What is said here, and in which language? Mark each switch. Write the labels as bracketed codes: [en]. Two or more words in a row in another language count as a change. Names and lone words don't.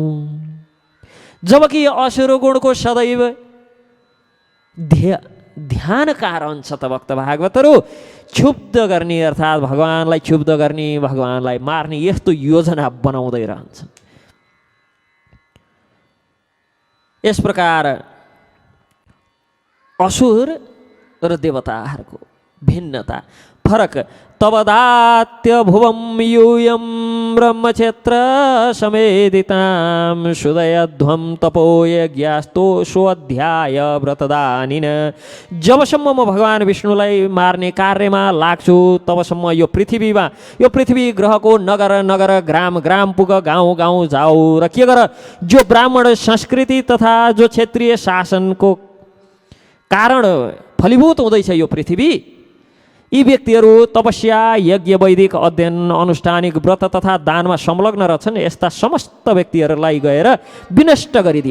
[ne] जबकि असुर गुणको सदैव ध्यानका रहन्छ त भक्त भागवतहरू क्षुब्ध गर्ने अर्थात् भगवानलाई क्षुब्ध गर्ने, भगवानलाई मार्ने यस्तो योजना बनाउँदै रहन्छन्। यस प्रकार असुर र देवताहरूको भिन्नता फरक। [sa] तवदात्य भुवं यूयं ब्रह्मक्षेत्र समेदितां सुदयध्वं तपोयज्ञास्तो स्वाध्याय व्रतदानिन। [ne] जबसम्म म भगवान विष्णुलाई मार्ने कार्यमा लाग्छु तबसम्म यो पृथ्वीमा, यो पृथ्वी ग्रहको नगर नगर ग्राम ग्राम पुग, गाउँ गाउँ जाऊ र के गर, जो ब्राह्मण संस्कृति तथा जो क्षेत्रीय शासनको कारण फलीभूत हुँदैछ यो पृथ्वी, यी व्यक्तिहरू तपस्या यज्ञ वैदिक अध्ययन अनुष्ठानिक व्रत तथा दानमा संलग्न रहेछन्, यस्ता समस्त व्यक्तिहरूलाई गएर विनष्ट गरिदेऊ।